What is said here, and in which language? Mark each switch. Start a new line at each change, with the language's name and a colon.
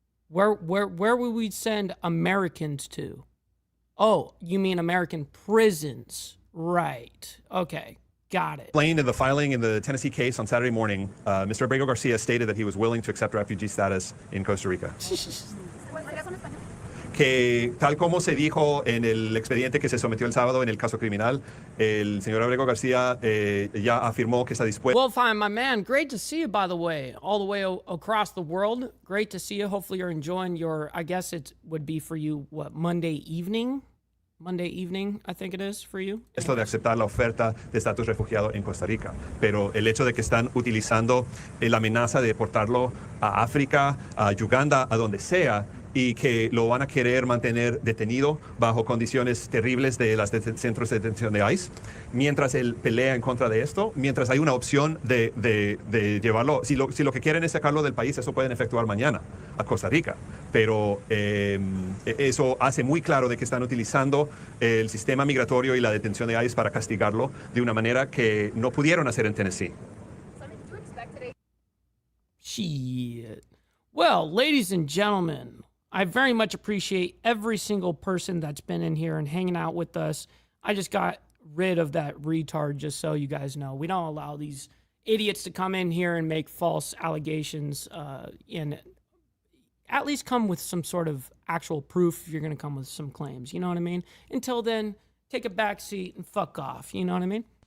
English: Where would we send Americans to? Oh, you mean American prisons? Right. Okay. Got it. Explained in the filing in the Tennessee case on Saturday morning, Mr. Abrego Garcia stated that he was willing to accept refugee status in Costa Rica.
Spanish: Que tal como se dijo en el expediente que se sometió el sábado en el caso criminal, el señor Abrego García ya afirmó que está dispuesto.
English: Well, fine, my man. Great to see you, by the way, all the way across the world. Great to see you. Hopefully you're enjoying I guess it would be for you, Monday evening? Monday evening, I think it is for you.
Spanish: Esto de aceptar la oferta de estatus refugiado en Costa Rica, pero el hecho de que están utilizando la amenaza de deportarlo a África, a Uganda, a donde sea, y que lo van a querer mantener detenido bajo condiciones terribles de los centros de detención de ICE, mientras él pelea en contra de esto, mientras hay una opción de llevarlo, si lo que quieren es sacarlo del país, eso pueden efectuar mañana a Costa Rica, pero eso hace muy claro de que están utilizando el sistema migratorio y la detención de ICE para castigarlo de una manera que no pudieron hacer en Tennessee.
English: Shit. Well, ladies and gentlemen, I very much appreciate every single person that's been in here and hanging out with us. I just got rid of that retard, just so you guys know. We don't allow these idiots to come in here and make false allegations and at least come with some sort of actual proof if you're going to come with some claims. You know what I mean? Until then, take a back seat and fuck off. You know what I mean?